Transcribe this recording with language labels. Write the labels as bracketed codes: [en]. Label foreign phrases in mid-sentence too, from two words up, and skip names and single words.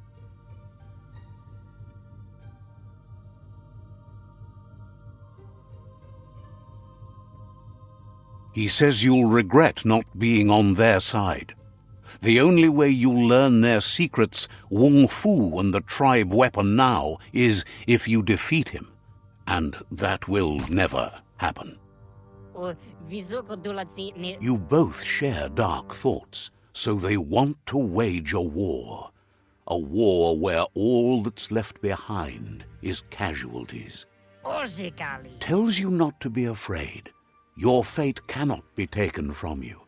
[en] He says you'll regret not being on their side. The only way you'll learn their secrets, Wung Fu and the tribe weapon now, is if you defeat him. And that will never happen. O visoko dolatsi ne You both share dark thoughts, so they want to wage a war. A war where all that's left behind is casualties. Orzekali. Tells you not to be afraid. Your fate cannot be taken from you.